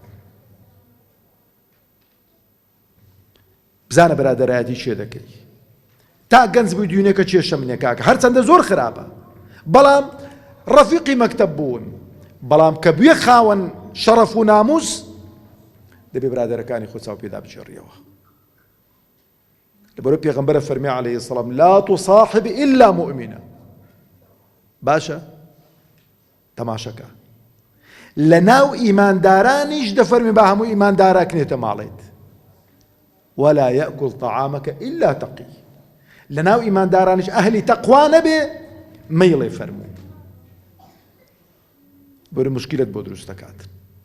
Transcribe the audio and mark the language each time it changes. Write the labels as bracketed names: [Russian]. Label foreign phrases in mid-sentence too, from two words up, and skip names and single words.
[Central Kurdish] بزانە برادەرایەتی چێ دەکەی تا گەنج بووی دوێنێکە چێشە منێ کاکە هەرچەندە زۆر خراپە بەڵام ڕەفیقی مەکتەب بوون بەڵام کە بوێ خاوەن شەڕەف و ناموس دەبێ برادەرەکانی خۆ چاو پێدا بچێڕیەوە. لەبەرەوەی پێغەمبەرە فەرمی عەلەیهی سەلام [Arabic] لا تصاحب إلا مؤمنة [Central Kurdish] باشە تەماشەکە لە ناو ئیماندارانیش دەفەرمی با هەموو ئیمانداراکنێتە ماڵێت [Arabic] ولا يأكل طعامك إلا تقي [Central Kurdish] لە ناو ئیماندارانیش ئەهلی تەقوا نەبێ مەیڵێ فەرموو بۆرە مشکلت بۆ دروست دەکات.